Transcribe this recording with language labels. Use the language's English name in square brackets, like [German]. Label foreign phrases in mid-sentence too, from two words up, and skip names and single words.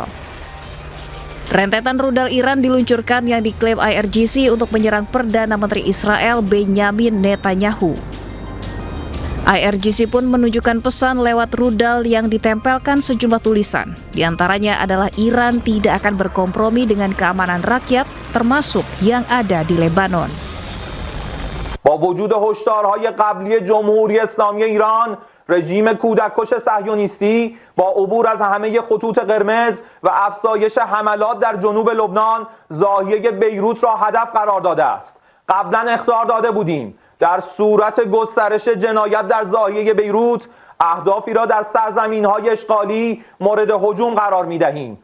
[Indonesian] Rentetan rudal Iran diluncurkan yang diklaim IRGC untuk menyerang Perdana Menteri Israel Benyamin Netanyahu. IRGC pun menunjukkan pesan lewat rudal yang ditempelkan sejumlah tulisan. Di antaranya adalah Iran tidak akan berkompromi dengan keamanan rakyat, termasuk yang ada di Lebanon. [Persian] با وجود هشدارهای قبلی جمهوری اسلامی ایران، رژیم کودککش صهیونیستی با عبور از همه خطوط قرمز و افزایش حملات در جنوب لبنان ضاحیه بیروت را هدف قرار داده است. قبلا اخطار داده بودیم در صورت گسترش جنایت در ضاحیه بیروت اهدافی را در سرزمین‌های اشغالی مورد هجوم قرار می‌دهیم.